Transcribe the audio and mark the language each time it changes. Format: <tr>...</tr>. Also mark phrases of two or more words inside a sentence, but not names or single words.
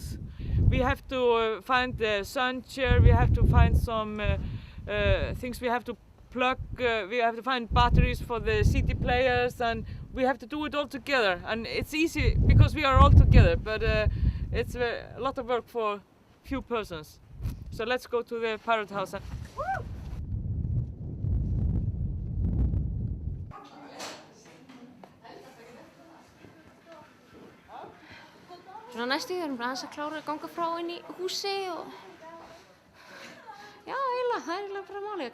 <en>We have to find the sun chair, we have to find some things we have to plug, we have to find batteries for the CD players, and we have to do it all together. And it's easy because we are all together, but it's a lot of work for few persons. So let's go to the Parrot House.</en> <is>Svona næstu við erum aðeins að klára að ganga frá inn í húsi og já, eiginlega, það er eiginlega bara málið.</is>